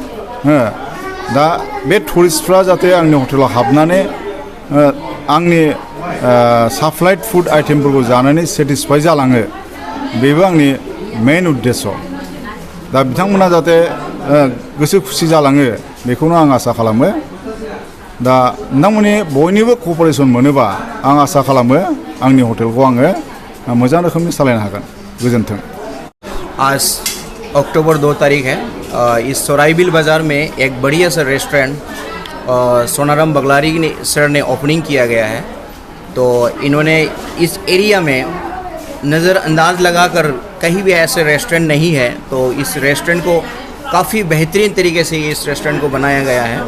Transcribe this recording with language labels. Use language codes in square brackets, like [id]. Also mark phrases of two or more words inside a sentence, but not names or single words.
[brx] दा बे टुरिस्टफ्रा जाहाथे आंनि हटेलाव हाबनानै आंनि [en] supplied food [brx] आइटेमफोरखौ जानानै सेटिसफाइ जालाङो बेबो आंनि मेइन उद्देश्य दा बिथांमोना जाहाथे गोसो खुसि जालाङो बेखौनो आं आसा खालामो दा नोंथांमोननि बयनिबो कअपारेसन मोनोबा आं आसा खालामो आंनि हटेलखौ आङो मोजां रोखोमनि सालायनो हागोन गोजोन्थों। [hi] आज अक्टूबर 2 तारीख है। इस सोराइबिल बाज़ार में एक बढ़िया सा रेस्टोरेंट सोनाराम बगलारी सर ने ओपनिंग किया गया है। तो इन्होंने इस एरिया में नज़रअंदाज लगाकर कहीं भी ऐसे रेस्टोरेंट नहीं है, तो इस रेस्टोरेंट को काफ़ी बेहतरीन तरीके से इस रेस्टोरेंट को बनाया गया है।